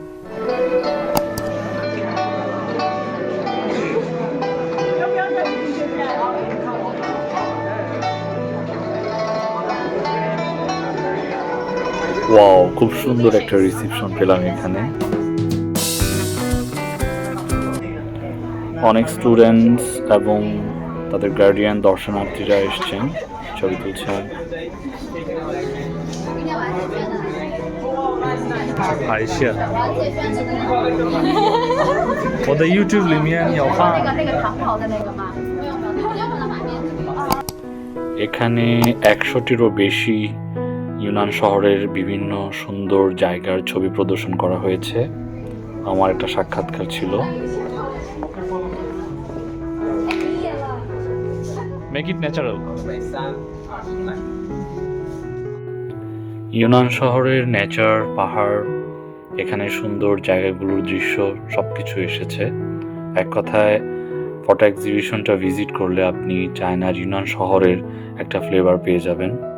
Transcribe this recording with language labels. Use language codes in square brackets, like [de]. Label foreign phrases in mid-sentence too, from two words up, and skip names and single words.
[bn] ওয়াও! খুব সুন্দর একটা রিসিপশন পেলাম এখানে। অনেক স্টুডেন্টস এবং তাদের গার্ডিয়ান দর্শনার্থীরা এসছেন, ছবি তুলছেন। [zh] 拍一下。我的 YouTube 里面有放。长跑的那个吗？没有，你要把它买面子。 [bn] এখানে 100টিরও বেশি ইউনান শহরের বিভিন্ন সুন্দর জায়গার ছবি প্রদর্শন করা হয়েছে। আমার একটা সাক্ষাৎকার ছিল। [en] Make it natural。 [bn] ইউনান শহরের নেচার, পাহাড়, এখানে সুন্দর জায়গাগুলোর দৃশ্য সবকিছু এসেছে। এক কথায় [en] photo exhibition [bn] ভিজিট করলে আপনি চায়নার ইউনান শহরের একটা ফ্লেভার পেয়ে যাবেন।